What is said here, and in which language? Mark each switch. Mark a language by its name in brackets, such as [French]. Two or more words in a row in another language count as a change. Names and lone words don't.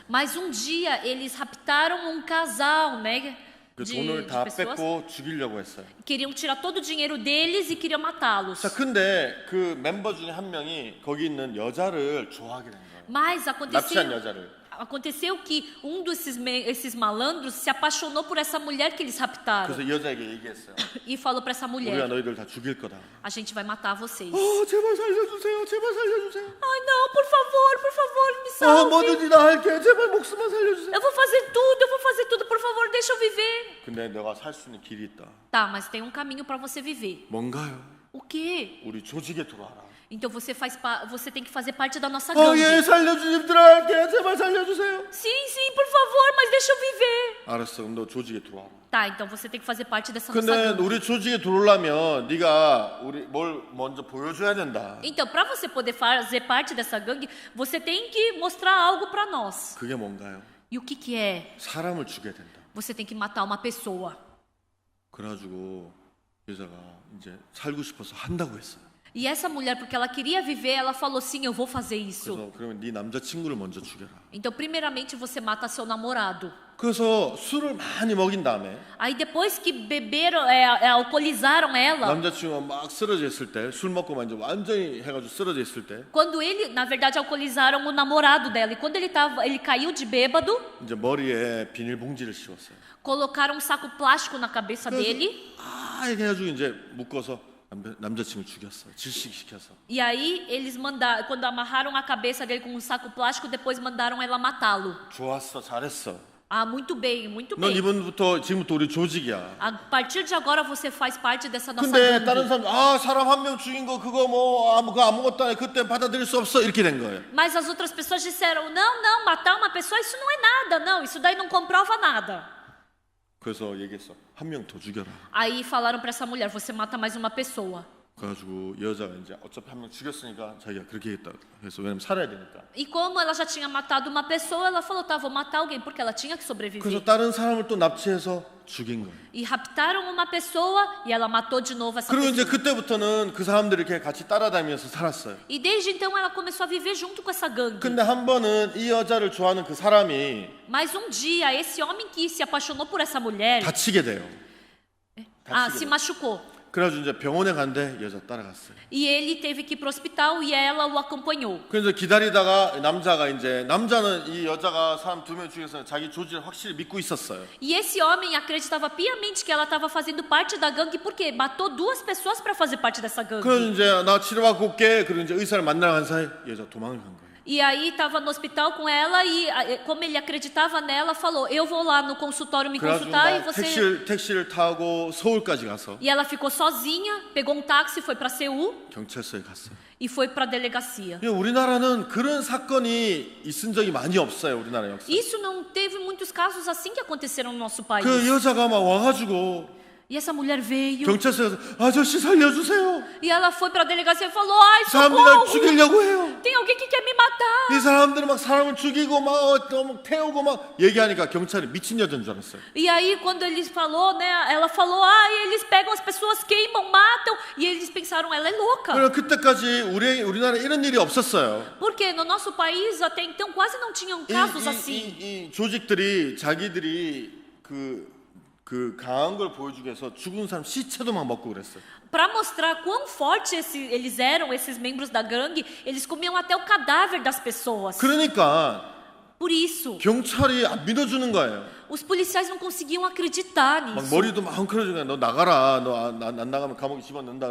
[Portuguese] Mas um dia eles raptaram um casal, né? [Korean] 그 [Portuguese] De [Korean] 돈을 다 [Portuguese] pessoas. [Korean] 뺏고 죽이려고 했어요. [Portuguese] Queriam tirar todo o dinheiro deles e queriam matá-los. [Korean] 자, 근데 그 멤버 중에 한 명이 거기 있는 여자를 좋아하게 된 거예요. [Portuguese] Mas [Korean] 납치한 여자를. [Portuguese] aconteceu que um desses malandros se apaixonou por essa mulher que eles raptaram [Korean] 그래서 이 여자에게 얘기했어요. [Portuguese] e falou para essa [Korean] 우리가 [Portuguese] mulher: [Korean] 너희들 다 죽일 거다. [Portuguese] a gente vai matar vocês. [Korean] 제발 살려주세요. 제발 살려주세요. [Portuguese] Ai, não, por favor, me salve. [Korean] 뭐든지 다 할게. 제발 목숨만 살려주세요. [Portuguese] Eu vou fazer tudo, por favor, deixa eu viver. [Korean] 근데 너가 살 수 있는 길이 있다. [Portuguese] Tá, mas tem um caminho para você viver. [Korean] 뭔가요? [Portuguese] O quê? [Korean] 우리 조직에 들어와라. [Portuguese] Então você tem que fazer parte da nossa gangue. [Korean] 예, 살려주님 들어갈게. 제발 살려주세요. [Portuguese] Sim, por favor, mas deixa eu viver. [Korean] 알았어. 그럼 너 조직에 들어와라. [Portuguese] Tá, então você tem que fazer parte dessa nossa [Korean] 근데 [Portuguese] gangue. [Korean] 우리 조직에 들어오려면 네가 우리 뭘 먼저 보여줘야 된다. [Portuguese] Então, para você poder fazer parte dessa gangue, você tem que mostrar algo para nós. [Korean] 그게 뭔가요? [Portuguese] E o que é? [Korean] 사람을 죽여야 된다. [Portuguese] Você tem que matar uma pessoa. [Korean] 그래가지고 여자가 이제 살고 싶어서 한다고 했어요. [Portuguese] E essa mulher, porque ela queria viver, ela falou: sim, eu vou fazer isso. [Korean] 그래서 그러면 네 남자친구를 먼저 죽여라. [Portuguese] Então, primeiramente, você mata seu namorado. [Korean] 그래서 술을 많이 먹인 다음에 [Portuguese] Aí, depois que beberam, alcoolizaram ela, [Korean] 남자친구가 막 쓰러져 있을 때, 술 먹고 이제 완전히 해가지고 쓰러져 있을 때 [Portuguese] quando ele, na verdade, alcoolizaram o namorado dela. E quando ele caiu de bêbado, [Korean] 이제 머리에 비닐봉지를 씌웠어요. colocaram um saco plástico na cabeça dele. 이렇게 해가지고 이제 묶어서 남자친구 죽였어. 질식시켜서. [Portuguese] E aí eles mandaram, quando amarraram a cabeça dele com um saco plástico, depois mandaram ela matá-lo. [Korean] 좋았어, 잘했어. [Portuguese] Ah, muito bem, muito [Korean] 넌 [Portuguese] bem. [Korean] 지금부터 우리 조직이야. [Portuguese] A partir de agora você faz parte dessa nossa [Korean] 근데 다른 [Portuguese] gangue. [Korean] 사람 사람 한 명 죽인 거 그거 그거 아무것도 안 해. 그때 받아들일 수 없어. 이렇게 된 거예요. [Portuguese] Mas as outras pessoas disseram: não, matar uma pessoa, isso não é nada, não, isso daí não comprova nada. [Korean] 그래서 얘기했어. 한 명 더 죽여라. [Portuguese] Aí falaram para essa mulher: você mata mais uma pessoa. [Korean] 그래가지고 여자가 이제 어차피 한 명 죽였으니까 자기가 그렇게 했다. 그래서 왜냐면 살아야 되니까. [Portuguese] E como ela já tinha matado uma pessoa, ela falou: tá, vou matar alguém, porque ela tinha que [Korean] 그래서 [Portuguese] sobreviver. [Korean] 다른 사람을 또 납치해서 죽인 거예요. [Portuguese] E raptaram uma pessoa e ela matou de novo essa [Korean] 그리고 이제 [Portuguese] pessoa. [Korean] 그때부터는 그 사람들이 이렇게 같이 따라다니면서 살았어요. [Portuguese] E desde então ela começou a viver junto com essa gangue. [Korean] 근데 한 번은 이 여자를 좋아하는 그 사람이 [Portuguese] Mas um dia, esse homem que se apaixonou por essa mulher, [Korean] 다치게 돼요. [Portuguese] se machucou. [Korean] 그래가지고 이제 병원에 갔는데 여자 따라갔어요. [Portuguese] E ele teve que ir pro hospital e ela o acompanhou. [Korean] 그래서 기다리다가 남자는 이 여자가 사람 2명 중에서 자기 조직을 확실히 믿고 있었어요. [Portuguese] E esse homem acreditava piamente que ela estava fazendo parte da gangue porque matou 2 pessoas para fazer parte dessa gangue. [Korean] 그래서 이제 나 치료받고 올게. 그리고 이제 의사를 만나러 간 사이 여자 도망을 간 거예요. [Portuguese] E aí estava no hospital com ela e como ele acreditava nela, falou: eu vou lá no consultório me [Korean] 그래가지고 [Portuguese] consultar e [Korean] 막 [Portuguese] você... [Korean] 택시를 타고 서울까지 가서 [Portuguese] E ela ficou sozinha, pegou um táxi, foi para Seul [Korean] 경찰서에 갔어요. [Portuguese] e foi para a delegacia. [Korean] 우리나라는 그런 사건이 있은 적이 많이 없어요. 우리나라 역사. [Portuguese] Isso não teve muitos casos assim que aconteceram no nosso país. [Korean] 그 여자가 막 와가지고 [Portuguese] E essa mulher veio [Korean] 경찰서에 가서 아저씨 살려주세요. [Portuguese] e ela foi para a delegacia e falou: ai, [Korean] 사람들이 날 [Portuguese] socorro! [Korean] 죽이려고 해요. [Portuguese] Tem alguém que quer me matar. [Korean] 이 사람들은 막 사람을 죽이고 막 태우고 막 얘기하니까 경찰이 미친 여자인 줄 알았어요. [Portuguese] E aí quando eles falou, né, ela falou: ai, eles pegam as pessoas, queimam, matam. E eles pensaram: ela é louca. [Korean] 그럼 그때까지 우리나라에 이런 일이 없었어요. [Portuguese] Porque no nosso país até então quase não tinham casos assim. [Korean] 이 조직들이 자기들이 그 강한 걸 보여주기 위해서 죽은 사람 시체도 막 먹고 그랬어요. [Portuguese] Para mostrar quão fortes eles eram, esses membros da gangue, eles comiam até o cadáver das pessoas. [Korean] 그러니까 [Portuguese] Por isso, [Korean] 경찰이 안 믿어주는 거예요. [Portuguese] os policiais não conseguiam acreditar [Korean] 막 [Portuguese] nisso. [Korean] 머리도 막 헝클어지고 너 나가라. 너 안 나가면 감옥에 집어넣는다.